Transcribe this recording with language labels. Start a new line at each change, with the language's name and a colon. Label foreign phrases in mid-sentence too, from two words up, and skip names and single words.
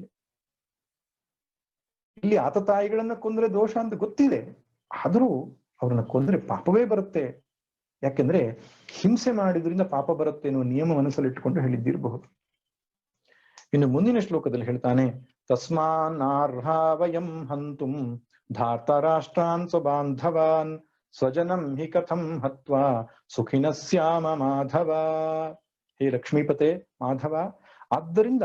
Kannada: ಇಲ್ಲಿ ಆತತಾಯಿಗಳನ್ನ ಕೊಂದ್ರೆ ದೋಷ ಅಂತ ಗೊತ್ತಿದೆ, ಆದ್ರೂ ಅವ್ರನ್ನ ಕೊಂದ್ರೆ ಪಾಪವೇ ಬರುತ್ತೆ. ಯಾಕೆಂದ್ರೆ ಹಿಂಸೆ ಮಾಡಿದ್ರಿಂದ ಪಾಪ ಬರುತ್ತೆ ಎನ್ನುವ ನಿಯಮ ಮನಸ್ಸಲ್ಲಿ ಇಟ್ಕೊಂಡು ಹೇಳಿದ್ದಿರಬಹುದು. ಇನ್ನು ಮುಂದಿನ ಶ್ಲೋಕದಲ್ಲಿ ಹೇಳ್ತಾನೆ,
Sanskrit: ತಸ್ಮಾನ್ನಾರ್ಹ ವಯಂ ಹಂತುಂ ಧಾರ್ತರಾಷ್ಟ್ರಾನ್ ಸ್ವಬಾಂಧವಾನ್ ಸ್ವಜನಂ ಹಿ ಕಥಂ ಹತ್ವಾ ಸುಖಿನ ಸ್ಯಾಮ ಮಾಧವ.
Kannada: ಹೇ ಲಕ್ಷ್ಮೀಪತೆ ಮಾಧವ, ಆದ್ದರಿಂದ